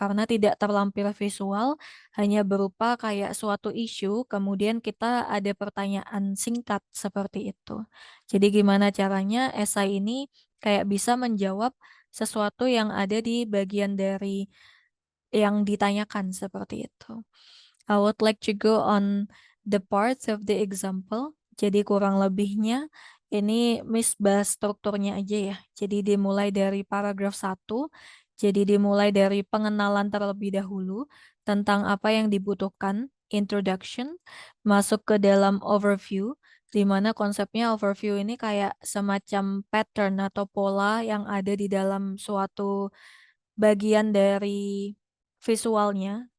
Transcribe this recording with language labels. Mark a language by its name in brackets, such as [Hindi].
[Indonesian] Karena tidak terlampir visual, hanya berupa kayak suatu isu, kemudian kita ada pertanyaan singkat seperti itu. Jadi gimana caranya esai ini kayak bisa menjawab sesuatu yang ada di bagian dari yang ditanyakan seperti itu. [English] I would like to go on the parts of the example. [Indonesian] Jadi kurang lebihnya ini Miss bahas strukturnya aja ya. Jadi dimulai dari paragraf 1. Jadi dimulai dari pengenalan terlebih dahulu tentang apa yang dibutuhkan, introduction, masuk ke dalam overview, di mana konsepnya overview ini kayak semacam pattern atau pola yang ada di dalam suatu bagian dari visualnya.